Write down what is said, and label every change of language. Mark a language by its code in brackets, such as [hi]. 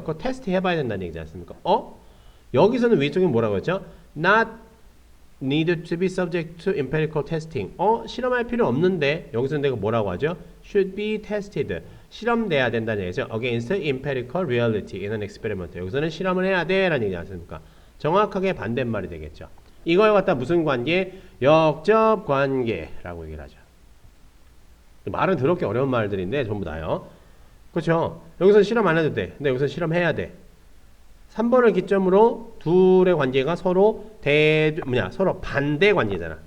[ko] 그거 테스트 해봐야 된다는 얘기지 않습니까? 여기서는 위쪽에 뭐라고 했죠? [en] not need to be subject to empirical testing. [ko] 실험할 필요 없는데 여기서는 내가 뭐라고 하죠? [en] should be tested. [ko] 실험돼야 된다는 얘기죠. [en] against empirical reality in an experiment. [ko] 여기서는 실험을 해야 돼라는 얘기지 않습니까? 정확하게 반대말이 되겠죠. 이걸 갖다 무슨 관계? 역접 관계라고 얘기를 하죠. 말은 더럽게 어려운 말들인데 전부 다요. 그렇죠? 여기서 실험 안 해도 돼. 근데 여기서 실험해야 돼. 3번을 기점으로 둘의 관계가 서로 서로 반대 관계잖아.